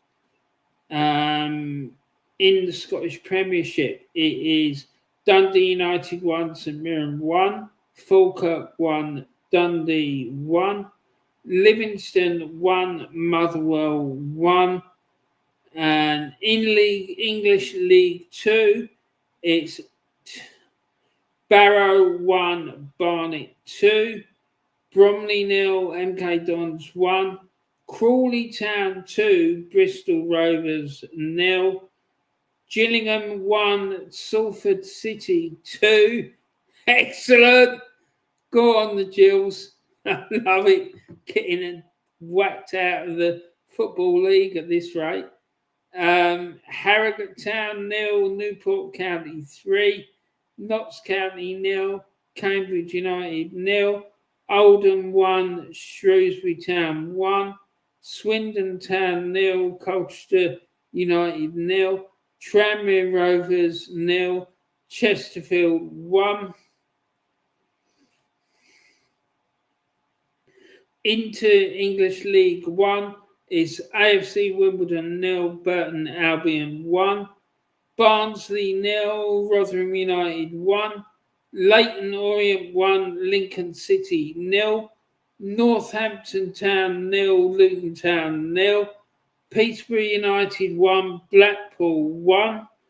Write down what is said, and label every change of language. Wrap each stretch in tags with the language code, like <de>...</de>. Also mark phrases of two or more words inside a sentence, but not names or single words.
<en>In the Scottish Premiership, it is Dundee United 1, St Mirren 1, Falkirk 1, Dundee 1, Livingston 1, Motherwell 1, and in English League 2, it's Barrow 1, Barnet 2, Bromley 0, MK Dons 1, Crawley Town 2, Bristol Rovers 0, Gillingham 1, Salford City 2. Excellent! Go on the Gills. I love it. Getting whacked out of the Football League at this rate. Harrogate Town 0, Newport County 3, Notts County 0, Cambridge United 0, Oldham 1, Shrewsbury Town 1, Swindon Town 0, Colchester United 0, Tranmere Rovers 0, Chesterfield 1. Into English League 1 is AFC Wimbledon 0, Burton Albion 1, Barnsley 0, Rotherham United 1, Leyton Orient 1, Lincoln City 0, Northampton Town 0, Luton Town 0, Peterborough United 1, Blackpool 1.</en>